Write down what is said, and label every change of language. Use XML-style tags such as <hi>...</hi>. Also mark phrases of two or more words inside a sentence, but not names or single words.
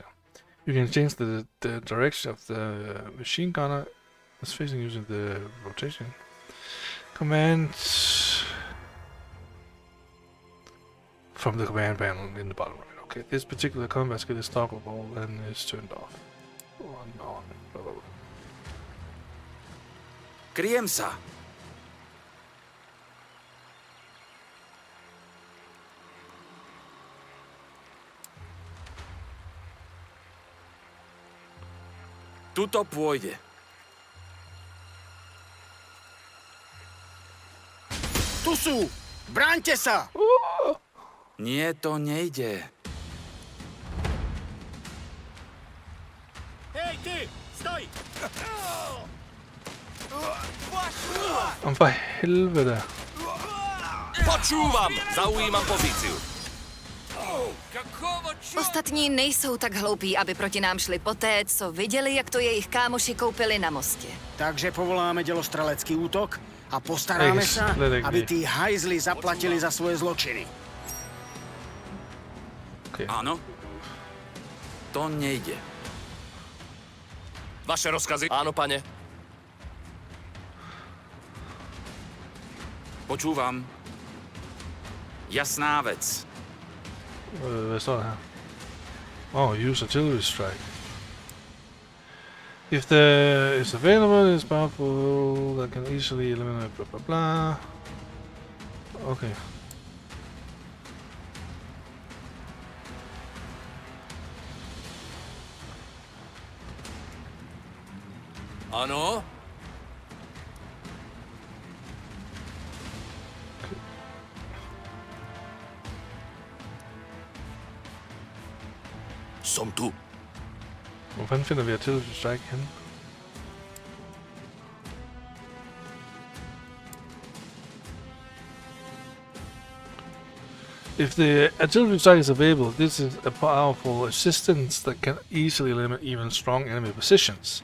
<en>You can change the direction of the machine gunner that's facing using the rotation command from the command panel in the bottom right. Okay, this particular combat skill is toggleable and is turned off. On, blah, blah, blah.</en> <sk>Kryjem sa. Tuto pôjde. Tu sú! Bráňte sa! Nie, to nejde. Hej, ty! Stoj!</sk> <da>For helvede.</da> <sk>Počúvam! Zaujímam pozíciu.</sk> <cs>Ostatní nejsou tak hloupí, aby proti nám šli poté, co viděli, jak to jejich kámoši koupili na mostě.</cs> <sk>Takže povoláme dělostrelecký útok a postaráme sa, aby tí hajzli zaplatili za svoje zločiny. Okay. Áno. To nejde. Vaše rozkazy? Áno, pane. Počúvam. Jasná vec.</sk> <da>Hvad står der her?</da> <en>Oh, use artillery strike. If there is available, it's powerful, that can easily eliminate blah blah blah. Okay.</en> <cs>Ano?</cs> <sk>Som tu.</sk> <da>Hvor fanden finder vi</da> <en>artillery strike</en> <da>henne?</da> <en>If the artillery strike is available, this is a powerful assistance that can easily limit even strong enemy positions.</en>